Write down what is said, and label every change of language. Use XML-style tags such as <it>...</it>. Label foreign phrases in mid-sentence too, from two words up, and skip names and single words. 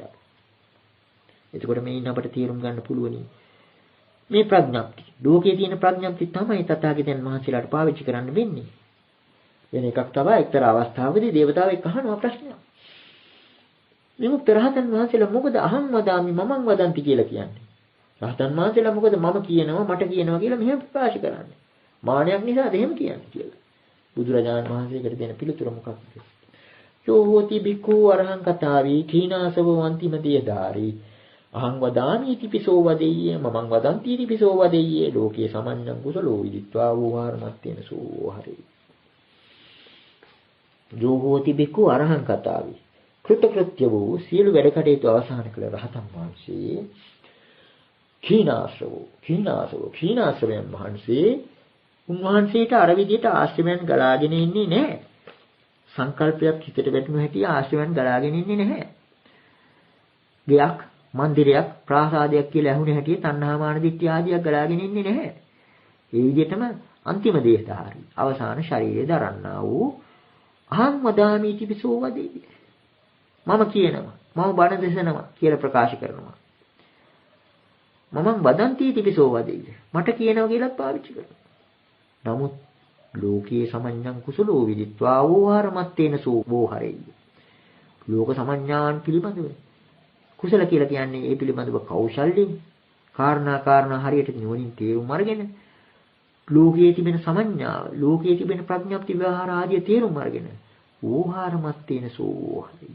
<si>එතකොට මේ ඉන්න අපට තේරුම් ගන්න පුළුවනි මේ ප්‍රඥප්තිය. ලෝකයේ තියෙන ප්‍රඥප්තිය තමයි තථාගතයන් වහන්සේලාට පාවිච්චි කරන්න වෙන්නේ. වෙන එකක් තමයි එක්තරා අවස්ථාවකදී දේවතාවෙක් අහනවා ප්‍රශ්නයක්. විමුක්ත රහතන් වහන්සේලා මොකද</si> <pi>අහං වදාමි මමං වදන්ති</pi> <si>කියලා කියන්නේ? රහතන් වහන්සේලා මොකද මම කියනවා මට කියනවා කියලා මෙහෙම ප්‍රකාශ කරන්නේ? මානයක් නිසාද එහෙම කියන්නේ කියලා. බුදුරජාණන් වහන්සේකට දෙන පිළිතුර මොකක්ද?</si> <pi>යෝ හෝති බිකු අරහං කතාවී කීනාසවෝ අන්තිම දියදාරි අහං වදාමි තිපිසෝ වදෙය්‍ය මමං වදන්ති තිපිසෝ වදෙය්‍ය ලෝකේ සමඤ්ඤං කුසලෝ විදිත්වා වූහාරමත්තේන සෝ හරේ. යෝ හෝති බිකු අරහං කතාවී</pi> <si>කෘතකෘත්‍ය වූ සියලු වැඩ කටයුතු අවසන් කළ රහතන් වහන්සේ කීනාසවයන් වහන්සේ උන්වහන්සේට අර විදිහට ආශ්‍රමයන් ගලාගෙන ඉන්නේ නැහැ. සංකල්පයක් හිතට වැටුණු හැටි ආශ්‍රමයන් ගලාගෙන ඉන්නේ නැහැ. ගයක්, මන්දිරයක්, ප්‍රාසාදයක් කියලා ඇහුණ හැටි තණ්හාමාන දිට්ඨි ආදියක් ගලාගෙන ඉන්නේ නැහැ. ඒ විදිහටම අන්තිම දේහධාරී අවසාන ශරීරය දරන්නා වූ</si> <pi>අහං වදාමි තිපිසෝ වදෙය්‍ය</pi> <si>මම කියනවා මම බණ දෙසනවා කියලා ප්‍රකාශ කරනවා.</si> <pi>මමං වදන්ති තිපිසෝ වදෙය්‍ය</pi> <si>මට කියනවා කියලා පාවිච්චි කරනවා. නමුත් ලෝකයේ</si> <pi>සමඤ්ඤං කුසලෝ විදිත්වා වූහාරමත්තේන සෝ හරෙය්‍ය.</pi> <si>ලෝක සමඤ්ඤාන් පිළිබඳව කුසල කියලා කියන්නේ ඒ පිළිබඳව කෞශල්‍යයෙන් කාරණා හරියට නුවණින් තේරුම් අරගෙන ලෝකයේ තිබෙන සමඤ්ඤාව, ලෝකයේ තිබෙන ප්‍රඥප්ති ව්‍යවහාර ආදී තේරුම් අරගෙන</si> <pi>වූහාරමත්තේන සෝ හරෙය්‍ය.</pi>